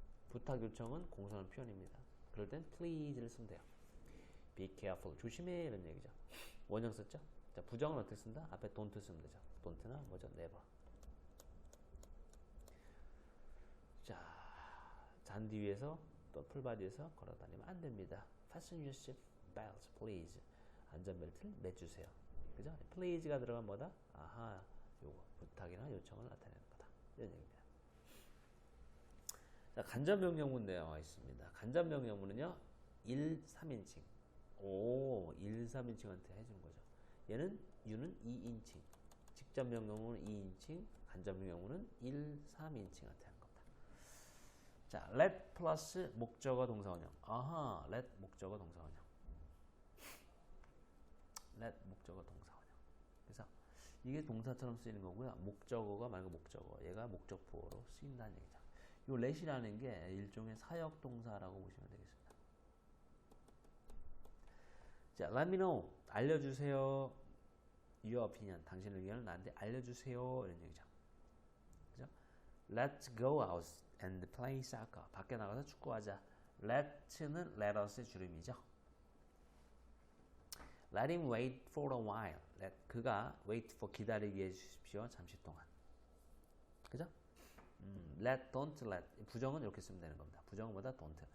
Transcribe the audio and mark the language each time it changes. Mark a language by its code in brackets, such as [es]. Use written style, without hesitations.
[ko] 부탁 요청은 공손한 표현입니다. 그럴 땐 please를 쓰면 돼요. [en] Be careful. [ko] 조심해 이런 얘기죠. 원형 썼죠? 자, 부정은 어떻게 쓴다? 앞에 don't 쓰면 되죠. don't나 뭐죠? never. 자, 잔디 위에서 또 풀바디에서 걸어다니면 안 됩니다. [en] Fasten your seat belts, please. [ko] 안전벨트를 매주세요. 그죠? please가 들어간 뭐다? 아하, 요거 부탁이나 요청을 나타내는 거다. 이런 얘기입니다. 자, 간접명령문 나와 있습니다. 간접명령문은요, 1, 3인칭. 1, 3인칭한테 해주는 거죠. you는 2인칭. 직접명령문은 2인칭, 간접명령문은 1, 3인칭한테 하는 겁니다. 자, let 플러스 목적어 동사원형. 아하, let 목적어 동사원형. let 목적어 동사원형. 그래서 이게 동사처럼 쓰이는 거고요. 목적어가 말고 목적어. 얘가 목적보어로 쓰인다는 얘기죠. 요 let이라는 게 일종의 사역 동사라고 보시면 되겠습니다. [en] 자, let me know. [ko] 알려주세요. [en] Your opinion. [ko] 당신의 의견을 나한테 알려주세요. 이런 얘기죠. 그죠? [en] Let's go out and play soccer. [ko] 밖에 나가서 축구하자. Let는 let us의 줄임이죠. [en] Let him wait for a while. [ko] 그가 wait for 기다리게 해주십시오. 잠시 동안. 그죠? let, don't let. 부정은 이렇게 쓰면 되는 겁니다. 부정은 뭐다? don't.